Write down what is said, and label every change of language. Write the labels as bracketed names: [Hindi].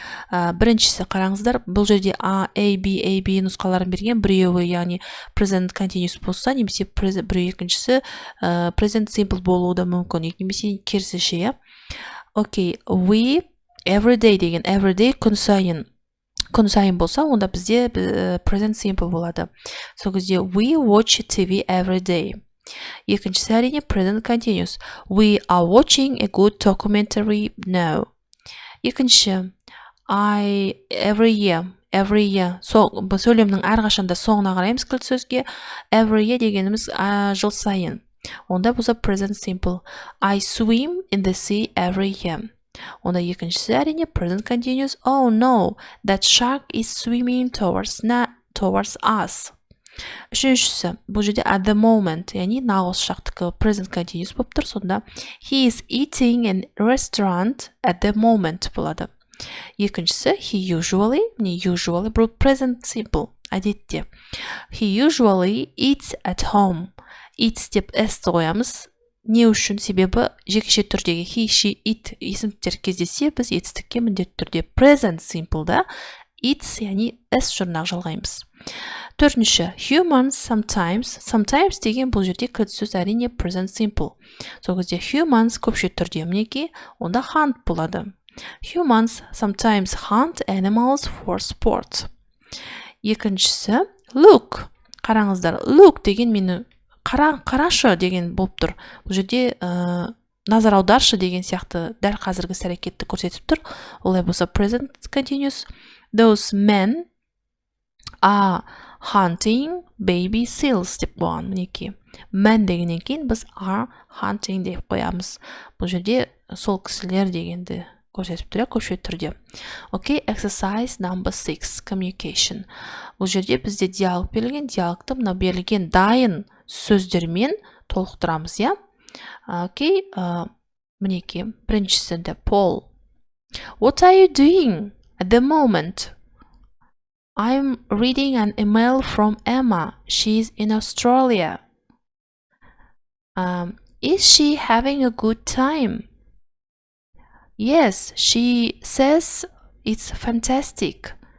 [Kazakh] Біріншісі қараңыздар, бұл жерде A, B нұсқаларын берген, біреуі яғни present continuous болса, немесе біреу екіншісі present simple болуы да мүмкін, немесе керісінше, Окей, we everyday деген everyday күн сайын болса, онда бізде present simple болады. Сол кезде [English] we watch TV every day. [Kazakh] Екіншісі әрине present continuous. [English] We are watching a good documentary now. [Kazakh] Екінші every year. Сөйлемнің әрқашанда соңына қараймыз кілт сөзге. Every year дегеніміз жыл сайын. Онда болса present simple. [English] I swim in the sea every year. [Kazakh] Онда екіншісі әрине present continuous. [English] Oh no, that shark is swimming towards us. [Kazakh] Үшіншісі, бұл жерде at the moment, яғни нағыз шақтықы present continuous болып тұр. Сонда [English] he is eating in a restaurant at the moment [Kazakh] болады. Екіншісі he usually бұл present simple, әдетте. [English] He usually eats at home. [Kazakh] Eats деп s-ті қоямыз. Не үшін? Себебі жекеше түрдегі he, she, it есімдіктер кездессе, біз етістікке міндетті түрде present simple-да eats, яғни s жұрнақ жалғаймыз. Төртінші, humans sometimes деген бұл жерде кілт сөз әрине present simple. Сол кезде humans көпше түрде мінекей, онда hunt болады. [English] Humans sometimes hunt animals for sport. [Kazakh] Екіншісі, look. Қараңыздар, look деген мені қарашы деген болып тұр. Бұл жерде назар аударшы деген сияқты дәл қазіргі іс-әрекетті көрсетіп тұр. Олай болса present continuous. [English] Those men are hunting baby seals [Kazakh] деп қойған. Мінекей. Men дегеннен кейін біз are hunting деп қоямыз. Бұл жерде сол кісілер дегенді көрсетіп тұр, көпше түрде. [English] Окей, exercise number 6, communication. [Kazakh] Бұл жерде бізде диалог берілген, диалогты мына берілген дайын сөздермен толықтырамыз, Окей, мінекей, біріншісінде Paul. [English] What are you doing at the moment? I'm reading an email from Emma. She's in Australia. Is she having a good time? Yes, she says it's fantastic.